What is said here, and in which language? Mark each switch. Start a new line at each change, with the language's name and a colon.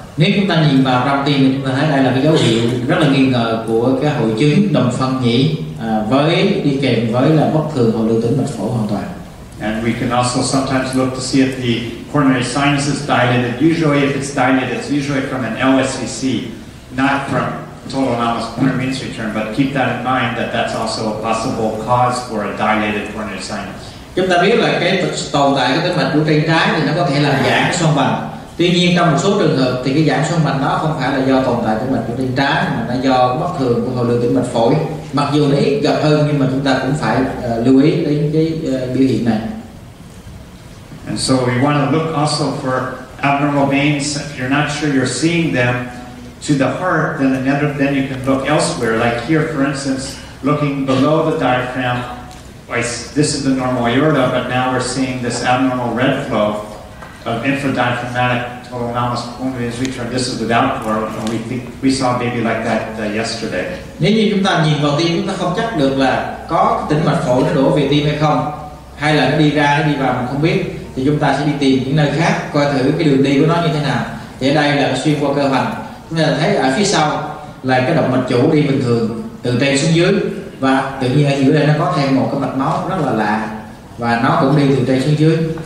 Vietnamese: Nếu chúng ta nhìn vào trong tim thì chúng ta thấy đây là cái dấu hiệu rất là nghi ngờ của cái hội chứng đồng phân nhĩ với đi kèm với là bất thường hội lưu tĩnh mạch phổi hoàn toàn.
English: And we can also sometimes look to see if the coronary sinus is dilated. Usually, if it's dilated, it's usually from an LSCC, not from total anomalous coronary venous return. But keep that in mind that that's also a possible cause for a dilated coronary sinus.
Vietnamese: Chúng ta biết là cái tồn tại của tĩnh mạch chủ trên trái thì nó có thể làm giãn cái xoang vành. Tuy nhiên trong một số trường hợp thì cái giãn xoang vành đó không phải là do tồn tại tĩnh mạch chủ trên trái mà nó do bất thường của hội lưu tĩnh mạch phổi. Mặc dù nó ít gặp hơn nhưng mà chúng ta cũng phải lưu ý đến cái biểu hiện này.
English: And so we want to look also for abnormal veins. If you're not sure you're seeing them to the heart, then you can look elsewhere. Like here, for instance, looking below the diaphragm. This is the normal aorta, but now we're seeing this abnormal red flow of infradiaphragmatic total anomalous pulmonary venous return. This is without flow, and we saw a baby like that yesterday.
Vietnamese: Nếu như chúng ta nhìn vào tim, chúng ta không chắc được là có tĩnh mạch phổi nó đổ về tim hay không, hay là nó đi ra, nó đi vào mình không biết, thì chúng ta sẽ đi tìm những nơi khác coi thử cái đường đi của nó như thế nào. Thì ở đây là xuyên qua cơ hoành, chúng ta thấy ở phía sau là cái động mạch chủ đi bình thường từ trên xuống dưới, và tự nhiên ở giữa đây nó có thêm một cái mạch máu rất là lạ và nó cũng đi từ trên xuống dưới.